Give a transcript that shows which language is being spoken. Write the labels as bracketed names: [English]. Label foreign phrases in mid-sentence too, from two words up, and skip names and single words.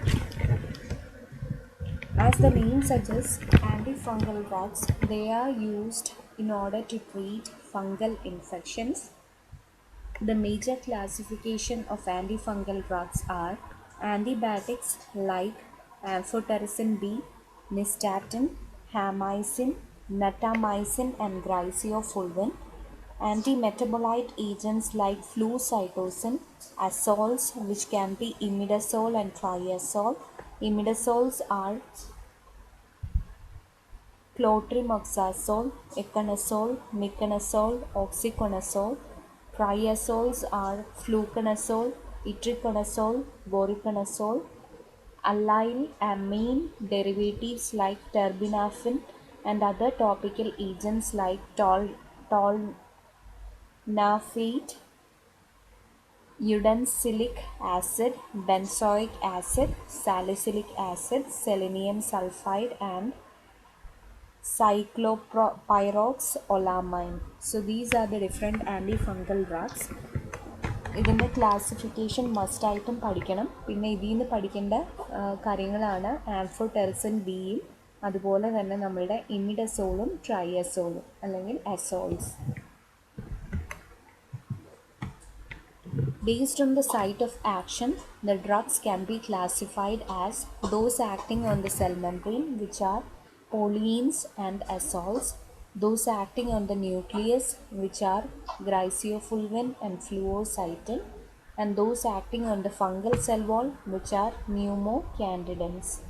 [English] As the name suggests, antifungal drugs they are used in order to treat fungal infections. The major classification of antifungal drugs are antibiotics like amphotericin B, nystatin, hamycin, natamycin, and griseofulvin. Antimetabolite agents like flucytosine, azoles, which can be imidazole and triazole. Imidazoles are clotrimazole, econazole, miconazole, oxyconazole. Triazoles are fluconazole, itraconazole, voriconazole. Allyl amine derivatives like terbinafine and other topical agents like tolnafate, uracilic acid, benzoic acid, salicylic acid, selenium sulfide, and cyclopyroxolamine. So these are the different antifungal drugs. [Malayalam] ഇതിൻ്റെ ക്ലാസിഫിക്കേഷൻ മസ്റ്റായിട്ടും പഠിക്കണം. പിന്നെ ഇതിൽ നിന്ന് പഠിക്കേണ്ട കാര്യങ്ങളാണ് ആംഫോടെറിസിൻ ബിയും അതുപോലെ തന്നെ നമ്മളുടെ ഇമിഡസോളും ട്രൈയസോളും അല്ലെങ്കിൽ അസോൾസ്. [English] Based on the site of action, the drugs can be classified as those acting on the cell membrane, which are polyenes and azoles, those acting on the nucleus, which are griseofulvin and fluocytin, and those acting on the fungal cell wall, which are pneumocandidins.